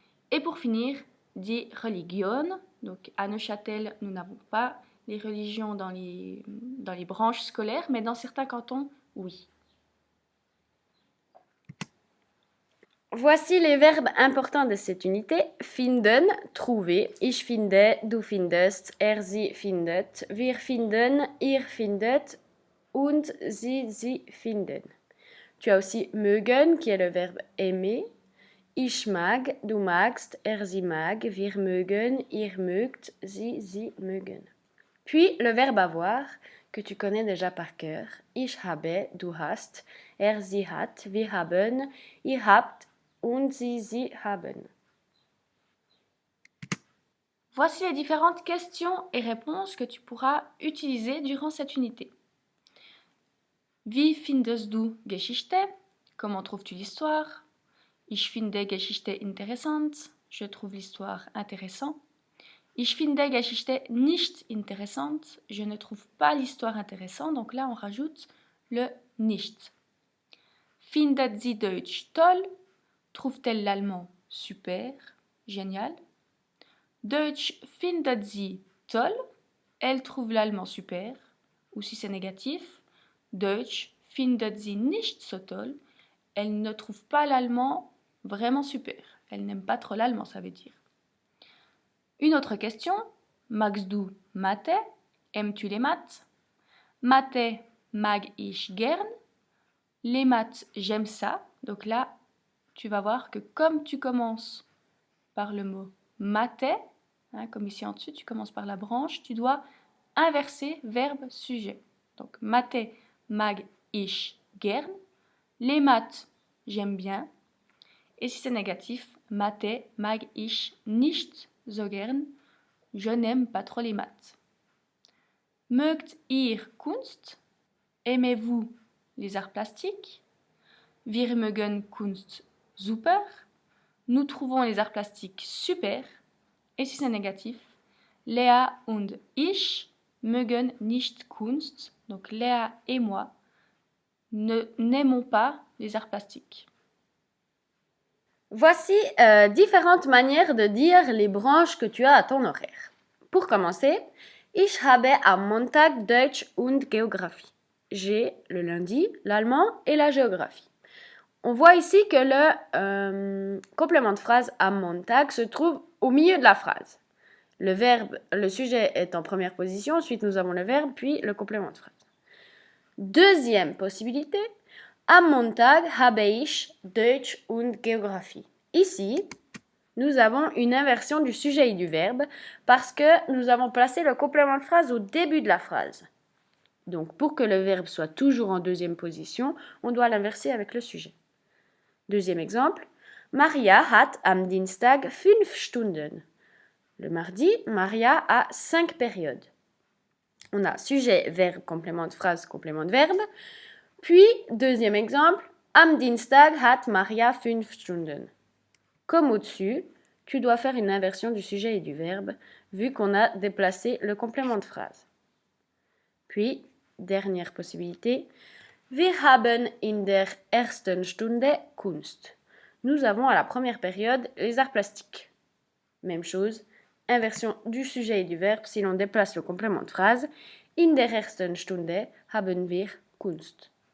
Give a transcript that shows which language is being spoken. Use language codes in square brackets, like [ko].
[fr] Et pour finir, [de] die Religion. [fr] Donc à Neuchâtel, nous n'avons pas les religions dans les branches scolaires, mais dans certains cantons, oui. Voici les verbes importants de cette unité. [de] Finden, trouver. Ich finde, du findest, sie findet, wir finden, ihr findet und sie finden. [fr] Tu as aussi mögen, qui est le verbe aimer. [de] Ich mag, du magst, sie mag, wir mögen, ihr mögt, sie mögen. [fr] Puis le verbe avoir, que tu connais déjà par cœur. [de] Ich habe, du hast, sie hat, wir haben, ihr habt und sie haben. [fr] Voici les différentes questions et réponses que tu pourras utiliser durant cette unité. [de] Wie findest du Geschichte? [fr] Comment trouves-tu l'histoire? [de] Ich finde Geschichte interessant. [fr] Je trouve l'histoire intéressant. [de] Ich finde Geschichte nicht interessant. [fr] Je ne trouve pas l'histoire intéressante. Donc là, on rajoute le nicht. [de] Findet sie Deutsch toll? [fr] Trouve-t-elle l'allemand super, génial? [de] Deutsch findet sie toll? [fr] Elle trouve l'allemand super. Ou si c'est négatif, [de] Deutsch findet sie nicht so toll? [fr] Elle ne trouve pas l'allemand vraiment super. Elle n'aime pas trop l'allemand, ça veut dire. Une autre question. [de] Magst du Mathe? [fr] Aimes-tu les maths? [de] Mathe mag ich gern. [fr] Les maths, j'aime ça. Donc là, tu vas voir que comme tu commences par le mot Mathe, comme ici en dessus, tu commences par la branche, tu dois inverser verbe-sujet. Donc [de] Mathe mag ich gern. [fr] Les maths, j'aime bien. Et si c'est négatif, [de] Mathe mag ich nicht so gern. [fr] Je n'aime pas trop les maths. [de] Mögt ihr Kunst? [fr] Aimez-vous les arts plastiques? [de] Wir mögen Kunst super. [fr] Nous trouvons les arts plastiques super. Et si c'est négatif, [de] Lea und ich mögen nicht Kunst. [fr] Donc Léa et moi n'aimons pas les arts plastiques. Voici différentes manières de dire les branches que tu as à ton horaire. Pour commencer, [de] ich habe am Montag Deutsch und Geographie. [fr] J'ai le lundi l'allemand et la géographie. On voit ici que le complément de phrase am Montag se trouve au milieu de la phrase. Le sujet est en première position, ensuite nous avons le verbe, puis le complément de phrase. Deuxième possibilité, [de] am Montag habe ich Deutsch und Geographie. [fr] Ici, nous avons une inversion du sujet et du verbe parce que nous avons placé le complément de phrase au début de la phrase. Donc, pour que le verbe soit toujours en deuxième position, on doit l'inverser avec le sujet. Deuxième exemple, [de] Maria hat am Dienstag 5 Stunden. [fr] Le mardi, Maria a 5 périodes. On a sujet, verbe, complément de phrase, complément de verbe. Puis, deuxième exemple, [de] am Dienstag hat Maria 5 Stunden. [fr] Comme au-dessus, tu dois faire une inversion du sujet et du verbe, vu qu'on a déplacé le complément de phrase. Puis, dernière possibilité, [de] wir haben in der ersten Stunde Kunst. [fr] Nous avons à la première période les arts plastiques. Même chose, inversion du sujet et du verbe si l'on déplace le complément de phrase. [de] In der ersten Stunde haben wir Kunst.